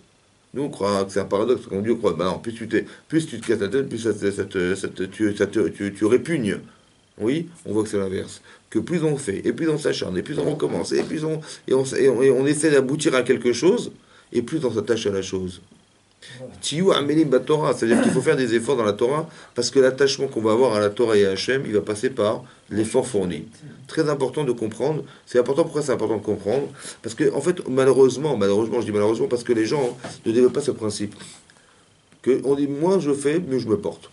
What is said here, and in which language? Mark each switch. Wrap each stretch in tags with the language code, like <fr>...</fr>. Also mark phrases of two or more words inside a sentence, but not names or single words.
<fr>Nous, on croit que c'est un paradoxe. Quand Dieu croit, bah non, plus tu te casses la tête, plus tu répugnes. Oui, on voit que c'est l'inverse. Que plus on fait, et plus on s'acharne, et plus on recommence, et on essaie d'aboutir à quelque chose, et plus on s'attache à la chose.</fr> <he>תהיו עמלים בתורה,</he> <fr>c'est-à-dire qu'il faut faire des efforts dans la Torah, parce que l'attachement qu'on va avoir à la Torah et à Hachem, il va passer par l'effort fourni. Très important de comprendre. C'est important, pourquoi c'est important de comprendre? Parce que, en fait, malheureusement, je dis malheureusement, parce que les gens ne développent pas ce principe. Que on dit, moins je fais, mieux je me porte.</fr>